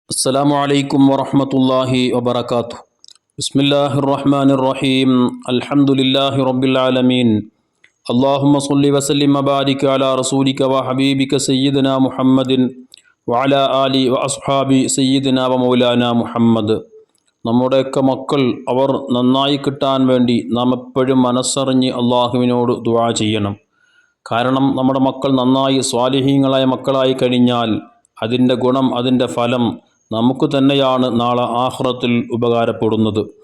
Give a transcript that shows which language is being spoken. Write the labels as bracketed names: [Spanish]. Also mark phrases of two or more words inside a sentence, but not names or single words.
[Arabic] السلام عليكم ورحمة الله وبركاته. بسم الله الرحمن الرحيم. الحمد لله رب العالمين. اللهم صل وسلم وبارك على رسولك وحبيبك سيدنا محمد وعلى آله وأصحاب سيدنا ومولانا محمد. [Malayalam] നമ്മുടെയൊക്കെ മക്കൾ അവർ നന്നായി കിട്ടാൻ വേണ്ടി നാം എപ്പോഴും മനസ്സറിഞ്ഞ് അള്ളാഹുവിനോട് ദുആ ചെയ്യണം. കാരണം നമ്മുടെ മക്കൾ നന്നായി സ്വാലിഹീങ്ങളായ മക്കളായി കഴിഞ്ഞാൽ അതിൻ്റെ ഗുണം, അതിൻ്റെ ഫലം നമുക്ക് തന്നെയാണ് നാളെ ആഖിറത്തിൽ ഉപകാരപ്പെടുന്നത്.